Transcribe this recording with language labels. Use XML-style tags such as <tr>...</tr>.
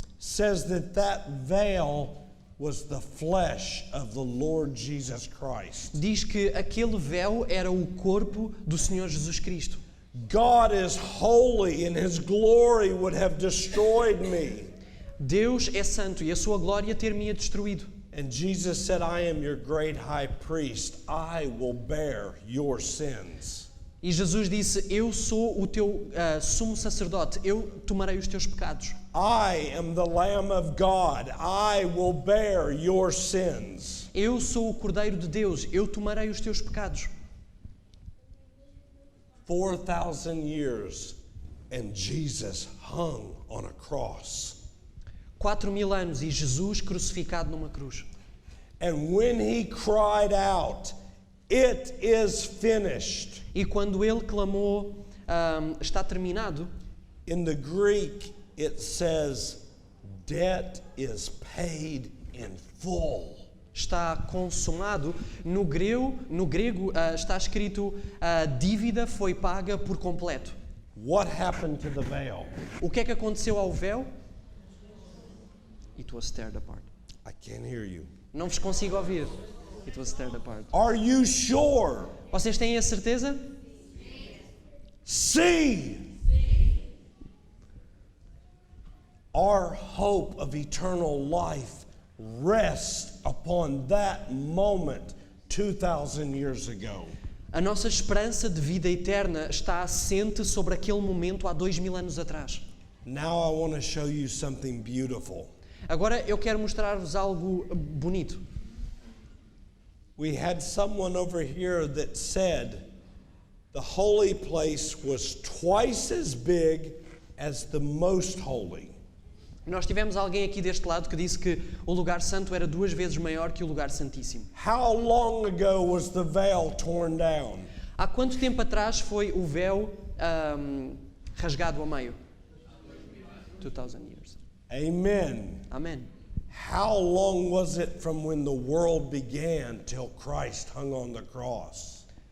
<en>says that veil was the flesh of the Lord Jesus Christ.</en> <pt>diz que aquele véu era o corpo do Senhor Jesus Cristo.</pt> <en>God is holy and his glory would have destroyed me.</en> <pt>Deus é santo e a sua glória ter-me-ia destruído.</pt> <en>And Jesus said, "I am your great high priest. I will bear your sins."</en> <pt>E Jesus disse, eu sou o teu sumo sacerdote, eu tomarei os teus pecados.</pt> <en>I am the Lamb of God. I will bear your sins.</en> <pt>Eu sou o Cordeiro de Deus, eu tomarei os teus pecados.</pt> <en>4,000 years and Jesus hung on a cross.</en> <pt>4.000 anos e Jesus crucificado numa cruz.</pt> <en>And when he cried out, "It is finished,"</en> <pt>E quando ele clamou, está terminado,</pt> <en>in the Greek it says, "Debt is paid in full."</en> <pt>está consumado, no grego está escrito, a dívida foi paga por completo.</pt> <en>What happened to the veil?</en> <pt>O que é que aconteceu ao véu?</pt> <en>It was teared apart. I can't hear you.</en> <pt>Não vos consigo ouvir.</pt> <en>It was teared apart. Are you sure?</en> <pt>Vocês têm a certeza?</pt> <en>See. Our hope of eternal life rests upon that moment 2,000 years ago.</en> <pt>A nossa esperança de vida eterna está assente sobre aquele momento há 2.000 anos atrás.</pt> <en>Now I want to show you something beautiful.</en> <pt>Agora eu quero mostrar-vos algo bonito.</pt> <en>We had someone over here that said the holy place was twice as big as the most holy.</en> <pt>Nós tivemos alguém aqui deste lado que disse que o lugar santo era 2 vezes maior que o lugar santíssimo.</pt> <en>How long ago was the veil torn down?</en> <pt>Há quanto tempo atrás foi o véu rasgado ao meio?</pt> <en>2,000 years. Amen.</en> <pt>Amém.</pt> <en>How long was it from when the world began till Christ hung on the cross?</en>